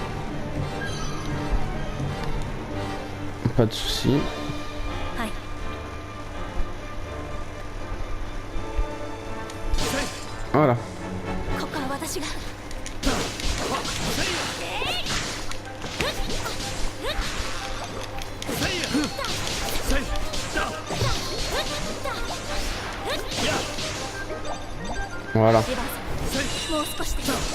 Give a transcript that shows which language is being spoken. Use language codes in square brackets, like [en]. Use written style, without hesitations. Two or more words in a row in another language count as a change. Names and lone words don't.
[fr] Pas de soucis. Voilà. [ja] ここは私が [fr] Voilà. [ja] エヴァンさんもう少しで